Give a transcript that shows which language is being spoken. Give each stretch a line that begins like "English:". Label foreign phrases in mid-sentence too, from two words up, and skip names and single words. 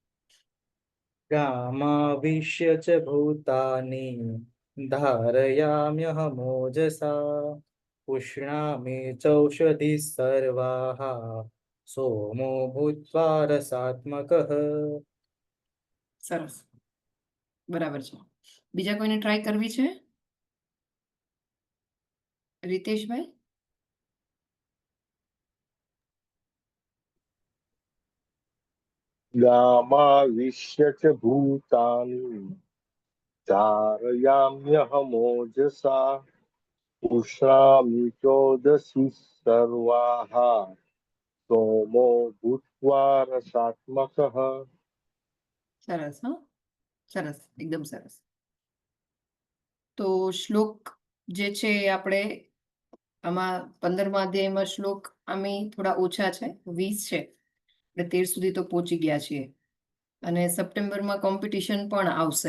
Sanskrit: गामाविश्य च भूतानि धारयाम्यहमोजसा पुष्णामि चौषधीः सर्वाः सोमो भूत्वा रसात्मकः.
Gujarati: સરસ, બરાબર છે. બીજા કોઈને ટ્રાય કરવી છે? રીતેશભાઈ?
Sanskrit: गामाविश्य च भूतानि धारयाम्यहमोजसा पुष्णामि चोदसी सर्वाः सोमो भूत्वा रसात्मकः.
Gujarati: સરસ, હા, સરસ, એકદમ સરસ. તો શ્લોક જે છે એ આપણે આમાં 15મા અધ્યાયમાં શ્લોક આમે થોડા ઓછા છે, 20 છે. આપણે 13 સુધી તો પહોંચી ગયા છીએ અને સપ્ટેમ્બરમાં કોમ્પિટિશન પણ આવશે.